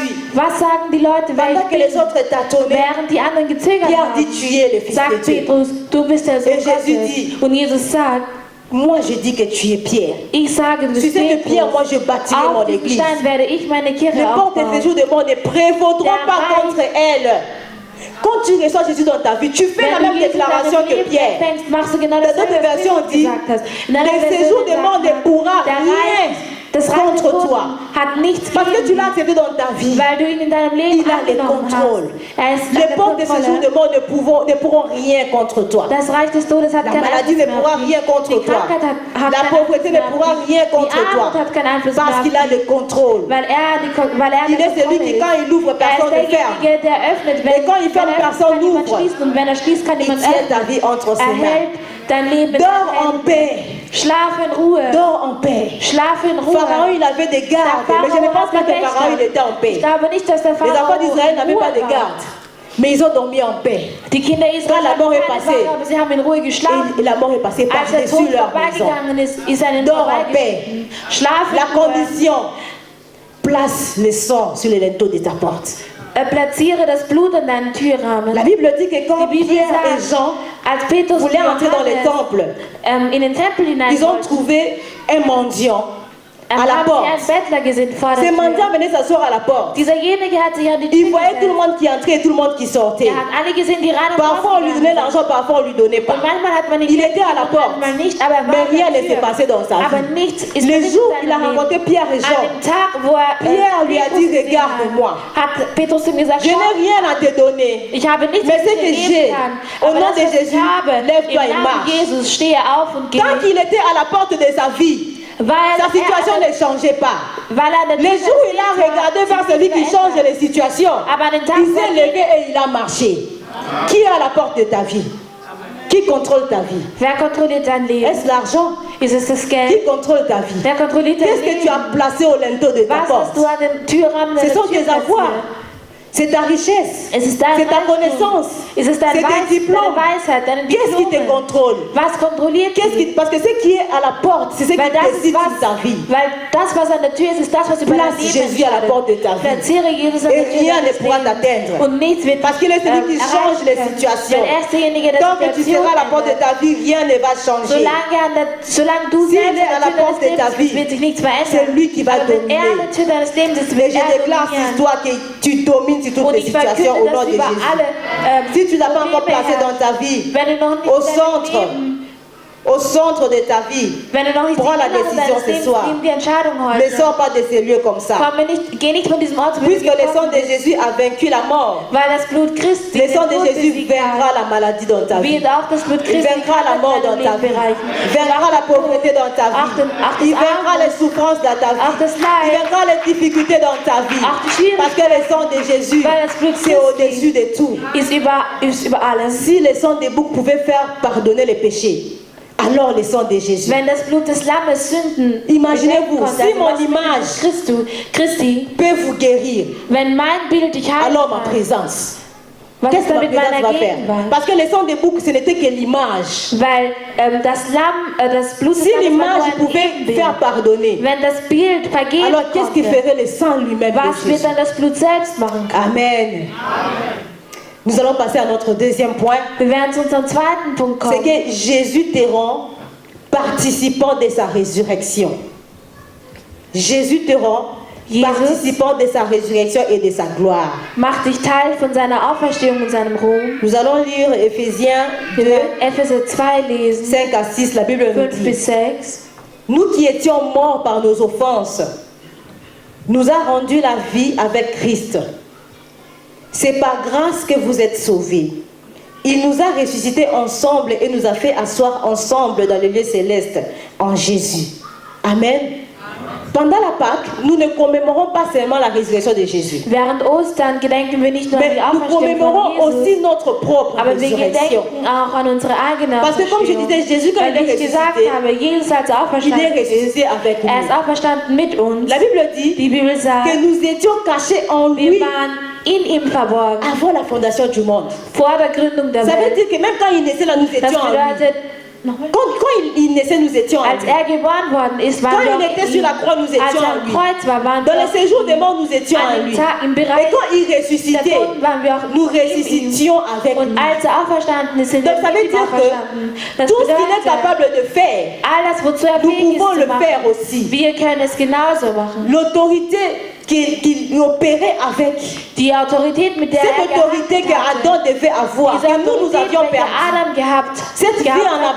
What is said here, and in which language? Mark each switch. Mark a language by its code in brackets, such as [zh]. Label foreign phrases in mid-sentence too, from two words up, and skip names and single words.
[fr] suis. [de] was sagen die Leute, wer [fr] Pendant [de] ich [fr] que les [de] bin? [fr] autres tâtonnaient, [de] Während die anderen gezögert [fr] Pierre dit [de] haben, [fr] tu es le Fils de [de] sagt [fr] Dieu. [de] Petrus, du bist der Sohn [fr] Et Jésus [de] Gottes. [fr] dit, [de] Und Jesus sagt, [fr] Moi je dis que tu es Pierre. [de] ich sage, du [fr] Tu [de] bist [fr] sais que Pierre, moi [de] Petrus. [fr] je bâtirai [de] Auf [fr] mon [de] diesem [fr] église. [de] Stein werde ich meine Kirche [fr] Les portes des [de] aufbauen. [fr] séjours de mort ne prévaudront [de] Der [fr] pas [de] Reich- [fr] contre elle. Quand tu reçois Jésus dans ta vie, tu fais la [de] Wenn [fr] même [de] du Jesus in [fr] déclaration [de] deinem [fr] que [de] Leben [fr] Pierre. [de] empfängst, machst du genau [fr] Dans [de] dasselbe, [fr] d'autres [de] was [fr] versions, on [de] Petrus [fr] dit, [de] gesagt hast. In einer [fr] les [de] Version [fr] séjours de [de] sagt [fr] mort ne [de] man, [fr] pourra [de] der [fr] rien [de] Reich, das Reich [fr] contre [de] des Toten [fr] toi. [de] hat nichts [fr] Parce que tu [de] gegen [fr] l'as accepté dans ta vie. [de] weil du ihn in deinem Leben [fr] Il a le [de] angenommen [fr] contrôle. [de] hast. Er ist an [fr] Les [de] der [fr] portes des séjours [de] Kontrolle. [fr] de mort ne pourront rien contre toi. [de] Das Reich des Todes hat [fr] La [de] keinen [fr] maladie [de] Einfluss [fr] ne [de] mehr [fr] pourra [de] auf dich. [fr] rien contre [de] Die [fr] toi. [de] Krankheit hat [fr] La [de] keinen [fr] pauvreté [de] Einfluss [fr] ne [de] mehr auf [fr] pourra [de] dich. [fr] rien [de] Die [fr] contre toi. [de] Armut hat keinen Einfluss mehr [fr] Parce [de] auf [fr] qu'il a [de] dich. [fr] le contrôle. [de] Weil er [fr] Il est celui qui, quand il ouvre, [de] er [fr] personne [de] ist [fr] ne ferme. [de] derjenige, der öffnet. [fr] Et quand il ferme, [de] wenn er öffnet, [fr] personne [de] kann niemand [fr] n'ouvre. [de] schließen. Und wenn er schließt, kann [fr] Il [de] niemand [fr] tient ta [de] öffnen. [fr] vie entre ses [de] Er [fr] mains. [de] hält dein Leben in [fr] Dors [de] seinen [fr] en [de] Händen. [fr] paix. [de] Schlaf in Ruhe. [fr] Dors en paix. [de] Schlaf in Ruhe. [fr] Pharaon, il avait des gardes. [de] Der [fr] Mais je ne pense [de] Pharao [fr] pas que [de] hatte [fr] Pharaon, il [de] Wächter. [fr] était en [de] Ich [fr] paix. [de] glaube nicht, dass der [fr] Les enfants [de] Pharao [fr] d'Israël n'avaient [de] in [fr] pas [de] Ruhe [fr] de [de] war. [fr] garde. Mais ils ont dormi en paix. [de] Die Kinder [fr] Quand la [de] Israels [fr] mort [de] hatten [fr] est [de] keine [fr] passée, [de] Wache, aber sie haben in Ruhe geschlafen. [fr] Et la mort est passée [de] Als der [fr] par-dessus [de] Tod [fr] leur maison. [de] vorbeigegangen ist er ihnen [fr] Dors en [de] vorbeigeschritten. Schlaf [fr] La [de] in Ruhe. [fr] condition, place le sang sur les linteaux de ta porte. [de] Platziere das Blut an deinen Türrahmen. [fr] La Bible dit que quand [de] Die Bibel [fr] Pierre et [de] sagt, [fr] Jean [de] als Petrus und [fr] voulaient entrer dans le [de] Johannes [fr] temple, [de] in den Tempel hinein [fr] ils ont [de] wollten, [fr] trouvé un mendiant à la [de] haben sie [fr] porte. [de] einen Bettler gesehen vor der [fr] Ce mendiant [de] Tür. [fr] venait s'asseoir à la porte. [de] Dieserjenige hat sich an die [fr] Il [de] Tür [fr] voyait tout le [de] gesetzt. [fr] monde qui entrait et tout le monde qui sortait. [de] Er hat alle gesehen, die rein und [fr] Parfois on lui [de] rausgegangen [fr] donnait [de] sind. [fr] l'argent, parfois on lui donnait pas. [de] Und manchmal hat man ihn [fr] Il était à la porte. [de] manchmal nicht, aber er war [fr] Mais [de] an [fr] rien [de] der [fr] ne s'est [de] Tür. [fr] passé dans sa [de] Aber [fr] vie. [de] nichts ist [fr] Le [de] passiert [fr] jour où [de] in [fr] il a [de] seinem Leben. [fr] rencontré Pierre et [de] An [fr] Jean, [de] dem Tag, wo er [fr] Pierre lui a [de] Petrus [fr] dit, [de] gesehen [fr] regarde-moi. [de] hat Petrus ihm gesagt, [fr] Je [de] schau, [fr] n'ai rien à te donner. [de] ich habe nichts, [fr] Mais [de] was [fr] ce [de] ich [fr] que [de] dir [fr] j'ai, [de] geben kann. [fr] au [de] Aber [fr] nom [de] das, [fr] de [de] was ich [fr] Jésus, [de] habe, [fr] lève-toi [de] im [fr] et [de] Namen [fr] marche. [de] Jesus, stehe auf und gehe. [fr] Tant qu'il était à la porte de sa vie, [de] Weil [fr] sa [de] er [fr] situation [de] an der- [fr] ne changeait pas. [de] weil er an der [fr] Les [de] Tür [fr] jours où il a [de] gesessen hat, [fr] regardé vers [de] sich [fr] celui qui [de] nichts [fr] change [de] verändert. [fr] les situations, [de] Aber an den Tag, [fr] il [de] wo [fr] s'est [de] er [fr] levé et il a marché. Qui est à la porte de ta vie? Qui contrôle ta vie? [de] Wer kontrolliert dein Leben? [fr] Est-ce l'argent? [de] Ist es das [fr] Qui [de] Geld? [fr] contrôle ta vie? [de] Wer kontrolliert dein [fr] Qu'est-ce que tu [de] Leben? [fr] as placé au linteau de ta [de] Was [fr] porte? [de] hast du an dem Türrahmen [fr] Ce [de] deiner [fr] sont [de] Tür [fr] tes avoirs. [de] platziert? [fr] C'est ta richesse. [de] Es ist dein [fr] C'est ta [de] Reichtum. [fr] connaissance. [de] Es ist dein [fr] C'est tes [de] deine [fr] diplômes. [de] Weisheit, deine [fr] Qu'est-ce qui te [de] Diplome. [fr] contrôle? [de] Was kontrolliert [fr] Qu'est-ce [de] dich? [fr] qui... Parce que ce qui est à la porte, c'est ce qui [de] Weil das ist [fr] décide [de] was, [fr] sur ta vie. [de] weil das, was an der Tür ist das, was über dein [fr] Place [de] Leben [fr] Jésus à la porte de ta vie. [de] Platziere Jesus an [fr] Et [de] der Tür [fr] rien ne [de] deines [fr] pourra [de] Lebens. [fr] t'atteindre. [de] Und nichts wird [fr] Parce qu'il est celui qui change les [de] erreichen. [fr] situations. [de] Weil er ist derjenige, der [fr] Tant que tu [de] Situation [fr] seras à la porte de [de] ändert. [fr] ta vie, rien ne va changer. [de] Solange du [fr] S'il [de] selbst [fr] est à [de] an [fr] la [de] der Tür [fr] porte de [de] deines [fr] ta [de] Lebens [fr] vie, [de] bist, wird sich nichts verändern. [fr] c'est lui qui va [de] Aber wenn er [fr] dominer. [de] an der Tür deines Lebens ist, [fr] Mais [de] wird [fr] je [de] er [fr] déclare sur [de] dominieren. [fr] toi que tu domines sur toutes [de] Und [fr] les [de] ich [fr] situations au [de] verkünde [fr] nom [de] das [fr] de [de] über [fr] Jésus. [de] alle [fr] Si tu n'as pas encore [de] Probleme [fr] placé dans [de] herrschen. [fr] ta vie, [de] Wenn du noch nicht [fr] au [de] in deinem [fr] centre, [de] Leben, [fr] au centre de ta vie, [de] wenn du noch nicht [fr] prends la [de] in deinem [fr] décision ce [de] Leben [fr] soir. [de] nimm die Entscheidung [fr] Ne [de] heute. [fr] sors pas de ces lieux comme ça. [de] Geh nicht von diesem Ort, wo du [fr] Puisque le sang [de] gekommen [fr] de [de] bist, [fr] Jésus a vaincu la mort, [de] weil das Blut Christi [fr] le [de] den [fr] sang de [de] Tod [fr] Jésus [de] besiegt [fr] vaincra [de] hat. [fr] la maladie dans ta vie. [de] Wird auch das Blut [fr] Il [de] Christi [fr] vaincra la mort dans ta vie. Vaincra la pauvreté dans ta vie. Il vaincra les souffrances dans ta [de] Auch [fr] vie. [de] das [fr] Il [de] Leid, [fr] vaincra les difficultés dans ta vie. [de] auch die Schwierigkeiten, [fr] Parce que le sang de Jésus, [de] weil das Blut [fr] c'est au-dessus de tout. [de] ist über alles. [fr] Si le sang des boucs pouvait faire pardonner les péchés, alors le sang de Jésus. [de] Wenn das Blut des Lammes Sünden [fr] Imaginez-vous, [de] bedecken konnte, [fr] si [de] also [fr] mon [de] das Blut [fr] image [de] Christi, [fr] peut vous guérir, [de] wenn mein Bild dich heilen [fr] alors ma [de] kann, [fr] présence. [de] was [fr] Qu'est-ce [de] ist [fr] que [de] da [fr] ma [de] mit meiner [fr] présence va faire? [de] Gegenwart? [fr] Parce que le sang des boucs, ce n'était que l'image. [de] Weil das Blut des [fr] Si [de] Lammes war [fr] l'image [de] nur ein [fr] pouvait [de] Ebenbild. [fr] faire pardonner, [de] Wenn das Bild vergeben [fr] alors qu'est-ce qui [de] konnte, [fr] ferait le sang lui-même de [de] was wird [fr] Jésus? [de] dann das Blut selbst machen können? [fr] Amen. Nous allons passer à notre deuxième point. [de] Wir werden zu unserem zweiten Punkt [fr] C'est [de] kommen. [fr] que Jésus te rend participant de sa résurrection. Jésus te rend participant de sa résurrection et de sa gloire. [de] Macht dich Teil von seiner Auferstehung und seinem Ruhm. [fr] Nous allons lire Éphésiens [de] Wir [fr] 2, [de] werden Epheser 2 lesen, [fr] 5 à 6. La Bible nous [de] 5 [fr] dit: [de] bis 6. [fr] Nous qui étions morts par nos offenses, nous a rendu la vie avec Christ. C'est par grâce que vous êtes sauvés. Il nous a ressuscités ensemble et nous a fait asseoir ensemble dans les lieux célestes en Jésus. Amen. Pendant la Pâque, nous ne commémorons pas seulement la résurrection de Jésus, [de] Während Ostern gedenken wir nicht nur an [fr] mais [de] die [fr] nous [de] Auferstehung [fr] commémorons [de] von Jesus, [fr] aussi notre propre [de] aber wir [fr] résurrection. [de] gedenken auch an unsere eigene [fr] Parce que comme je [de] Auferstehung. [fr] disais, Jésus, quand [de] Weil [fr] il est [de] ich gesagt [fr] ressuscité, [de] habe, Jesus als er [fr] il est [de] auferstanden ist, [fr] ressuscité avec [de] er ist [fr] nous. [de] auferstanden mit uns. [fr] La Bible dit [de] Die Bibel sagt, [fr] que nous étions cachés en [de] wir [fr] lui [de] waren in ihm verborgen, [fr] avant la fondation du monde. [de] vor der Gründung der [fr] Ça veut [de] Welt. [fr] dire que même quand il naissait là, nous [de] Das [fr] étions en lui. [de] bedeutet, nochmal? [fr] Quand il naissait, nous étions en [de] Als [fr] lui. [de] er geboren worden ist, [fr] Quand [de] waren wir [fr] il [de] auch [fr] était [de] in [fr] sur [de] ihm. [fr] la croix, nous [de] Als [fr] étions [de] er [fr] en [de] am [fr] lui. [de] Kreuz war, waren [fr] Dans [de] wir [fr] le séjour des morts, nous étions en [de] an [fr] lui. [de] dem Tag im [fr] Et [de] Bereich [fr] quand il [de] der [fr] ressuscitait, [de] Toten waren wir auch [fr] nous [de] in ihm. [fr] ressuscitions avec [de] Und [fr] lui. [de] als er auferstanden ist, sind [fr] Donc [de] wir [fr] ça veut [de] mit ihm [fr] dire [de] auferstanden. [fr] que [de] Das [fr] tout ce qu'il est [de] bedeutet, [fr] capable de faire, [de] alles, wozu er [fr] nous [de] fähig [fr] pouvons [de] ist [fr] le [de] zu [fr] faire [de] machen, [fr] aussi. [de] wir können es genauso machen. [fr] L'autorité qu'il opérait avec, [de] Die Autorität, mit der [fr] cette autorité que Adam devait avoir, [de] diese [fr] que nous [de] Autorität, [fr] avions [de] welche [fr] perdu. [de] Adam gehabt, [fr] Cette vie en [de] hat,